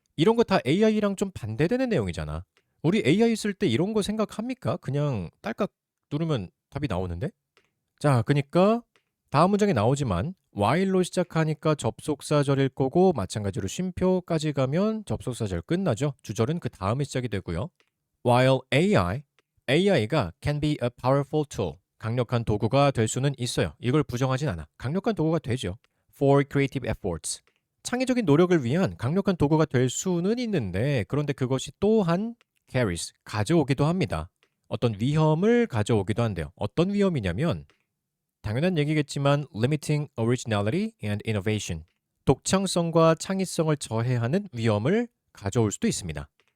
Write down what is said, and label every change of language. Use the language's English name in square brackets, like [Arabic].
[Korean] 이런 거 다 AI랑 좀 반대되는 내용이잖아. 우리 AI 쓸 때 이런 거 생각합니까? 그냥 딸깍 누르면 답이 나오는데? 자, 그니까 다음 문장에 나오지만 while로 시작하니까 접속사절일 거고 마찬가지로 쉼표까지 가면 접속사절 끝나죠. 주절은 그 다음에 시작이 되고요. [English] While AI가 can be a powerful tool, [Korean] 강력한 도구가 될 수는 있어요. 이걸 부정하진 않아. 강력한 도구가 되죠. [English] For creative efforts, [Korean] 창의적인 노력을 위한 강력한 도구가 될 수는 있는데 그런데 그것이 또한 carries, 가져오기도 합니다. 어떤 위험을 가져오기도 한대요. 어떤 위험이냐면 당연한 얘기겠지만 [English] limiting originality and innovation, [Korean] 독창성과 창의성을 저해하는 위험을 가져올 수도 있습니다.